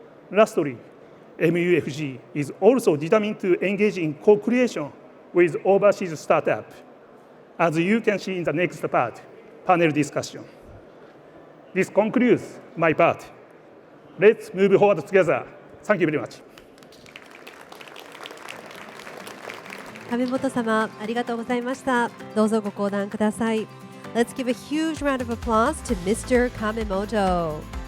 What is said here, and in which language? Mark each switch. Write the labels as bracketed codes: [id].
[en] Lastly, MUFG is also determined to engage in co-creation with overseas startups, as you can see in the next part, panel discussion. This concludes my part. Let's move forward together. Thank you very much. [ja] 亀本様、ありがとうございました。どうぞご講談ください。 [en] Let's give a huge round of applause to Mr. Kamemoto.